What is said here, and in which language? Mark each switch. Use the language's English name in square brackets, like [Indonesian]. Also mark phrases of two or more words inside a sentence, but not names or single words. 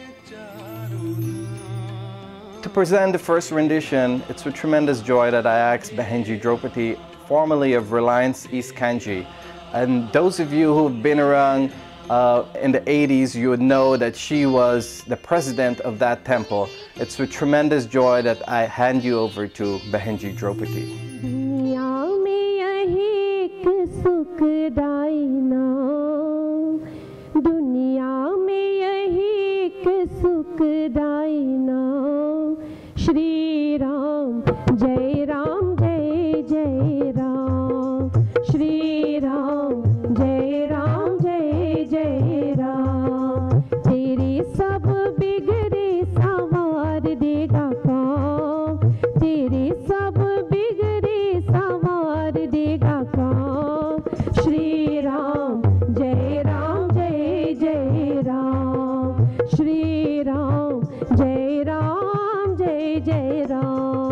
[English] To present the first rendition, it's with tremendous joy that I asked Behenji Draupadi, formerly of Reliance East Kanji. And those of you who've been around in the 80s, you would know that she was the president of that temple. It's with tremendous joy that I hand you over to Behenji Draupadi. [Hindi] श्री राम, जय राम, जय जय राम. श्री राम, जय राम, जय जय राम. तेरे सब बिगड़े संवार देगा काम. तेरे सब बिगड़े संवार देगा काम. श्री राम, जय राम, जय जय राम. श्री राम, जय राम, जय जय राम.